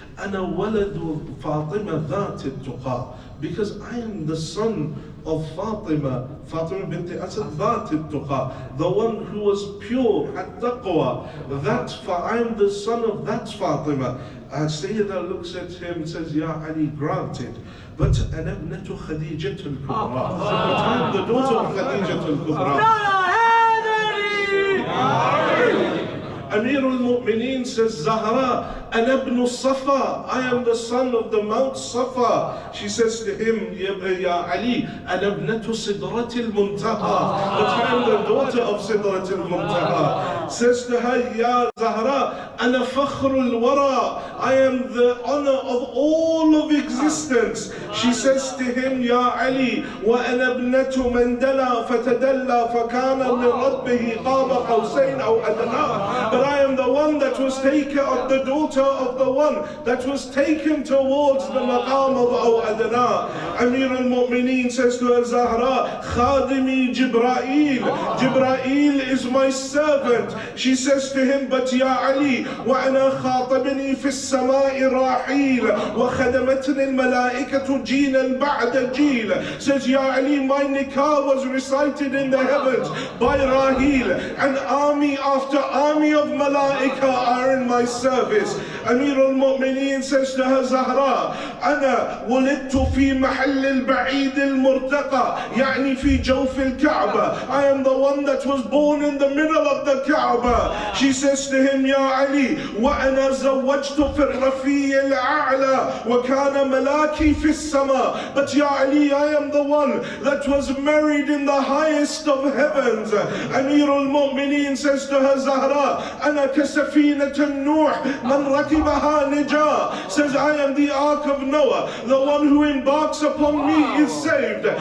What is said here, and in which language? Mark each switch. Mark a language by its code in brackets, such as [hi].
[ar] أنا ولد فاطمة ذات التقى. [en] Because I am the son of Fatima bint Asad [ar] ذات التقى, [en] the one who was pure at taqwa. I am the son of that Fatima. Sayyida looks at him and says, Ya Ali, granted. But [ar] أنا ابنة خديجة الكبرى. [en] But I am the daughter of Khadijah al-Kubra. [ar] Amir al-Mu'mineen [en] says, [ar] Zahra, أنا ابن الصفا. [en] I am the son of the Mount Safa. She says to him, Ya Ali, [ar] أنا ابنة صدرة المنتهى. [en] But I am the daughter of [ar] صدرة المنتهى. [en] Says to her, [ar] Ya Zahra, أنا فخر الورى. [en] I am the honor of all of existence. She says to him, Ya Ali, [ar] وأنا ابنة من دلى فتدلى فكان لربه قاب قوسين أو أدنى. [en] But I am the one that was taken of the daughter of the one that was taken towards the maqam of Aw Adna. Amir al-Mu'mineen says to her, Zahra, [ar] Khadimi Jibra'il. [en] Jibra'il is my servant. She says to him, but [ar] Ya Ali, وَأَنَا خَاطَبْنِي فِي السَّمَاءِ رَاحِيلَ وَخَدَمَتْنِي الْمَلَائِكَةُ جِيلًا بَعْدَ جِيلًا. [en] Says, Ya Ali, my nikah was recited in the heavens by Rahil, and army after army of malaika are in my service. [ar] Amir al-Mu'mineen [en] says to her, [ar] Zahra, أنا ولدت في محل البعيد المرتقى يعني في جوف الكعبة. [en] I am the one that was born in the middle of the Kaaba. She says to him, [ar] Ya Ali, وأنا زوجت في الرفيع الأعلى وكان ملاكي في السماء. [en] But Ya Ali, I am the one that was married in the highest of heavens. [ar] Amir al-Mu'mineen [en] says to her, [ar] Zahra, أنا كسفينة النوح من ركبها نجا. [en] Says, I am the ark of Noah, the one who embarks upon me is saved.